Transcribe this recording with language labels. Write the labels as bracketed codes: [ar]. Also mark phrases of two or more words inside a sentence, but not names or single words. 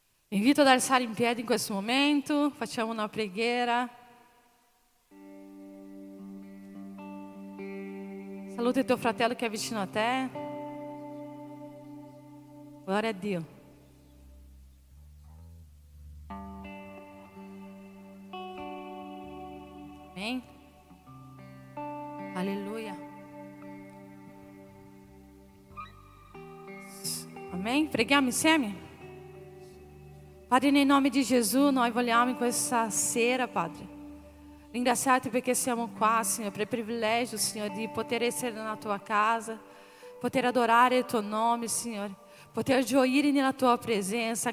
[it] Invito ad alzare in piedi in questo momento, facciamo una preghiera. Saluta il tuo fratello che è vicino a te. [pt] Glória [it] a Dio. [pt] Amém? Aleluia. Amém? [it] Preghiamo insieme? Padre, nel nome di Gesù, noi vogliamo in questa sera, Padre, ringraziarti perché siamo qua, Signore, per il privilegio, Signore, di poter essere nella tua casa, poter adorare il tuo nome, Signore, poter gioire nella tua presenza.